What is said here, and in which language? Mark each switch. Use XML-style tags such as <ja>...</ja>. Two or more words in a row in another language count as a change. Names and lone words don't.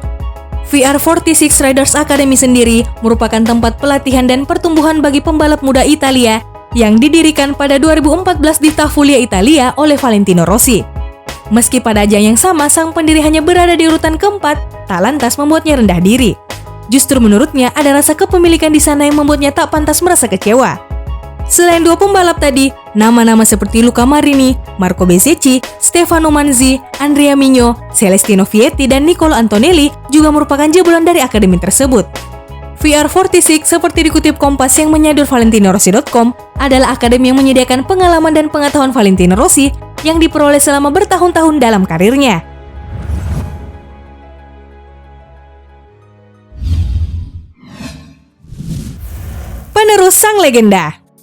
<id>VR46 Riders Academy sendiri merupakan tempat pelatihan dan pertumbuhan bagi pembalap muda Italia yang didirikan pada 2014 di Tafuglia, Italia oleh Valentino Rossi. Meski pada ajang yang sama, sang pendiri hanya berada di urutan keempat, tak lantas membuatnya rendah diri. Justru menurutnya, ada rasa kepemilikan di sana yang membuatnya tak pantas merasa kecewa. Selain dua pembalap tadi, nama-nama seperti Luca Marini, Marco Bezzecchi, Stefano Manzi, Andrea Migno, Celestino Vietti, dan Nicolo Antonelli juga merupakan jebolan dari akademi tersebut. VR46, seperti dikutip Kompas yang menyadur ValentinoRossi.com, adalah akademi yang menyediakan pengalaman dan pengetahuan Valentino Rossi yang diperoleh selama bertahun-tahun dalam karirnya. Penerus sang legenda.</id>